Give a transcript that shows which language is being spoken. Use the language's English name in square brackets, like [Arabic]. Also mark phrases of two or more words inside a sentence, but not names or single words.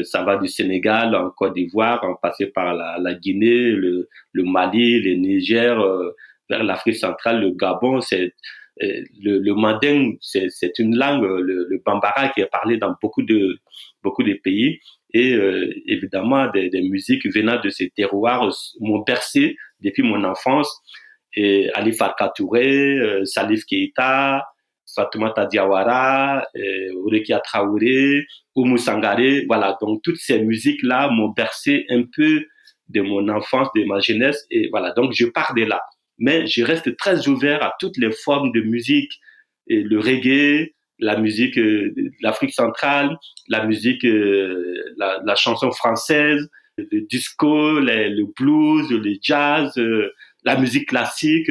[French] Ça va du Sénégal en Côte d'Ivoire, en passant par la Guinée, le Mali, le Niger, vers l'Afrique centrale, le Gabon. Le mandingue, c'est une langue, le bambara, qui est parlé dans beaucoup de pays. Et évidemment, des musiques venant de ces terroirs m'ont bercé depuis mon enfance. Et Ali Farka Touré, Salif Keita, Fatoumata Diawara, Orekia Traoré, Oumou Sangaré. Voilà, donc toutes ces musiques-là m'ont bercé un peu de mon enfance, de ma jeunesse. Et voilà, donc je pars de là. Mais je reste très ouvert à toutes les formes de musique, et le reggae, la musique de l'Afrique centrale, la musique, la chanson française, le disco, le blues, le jazz, la musique classique.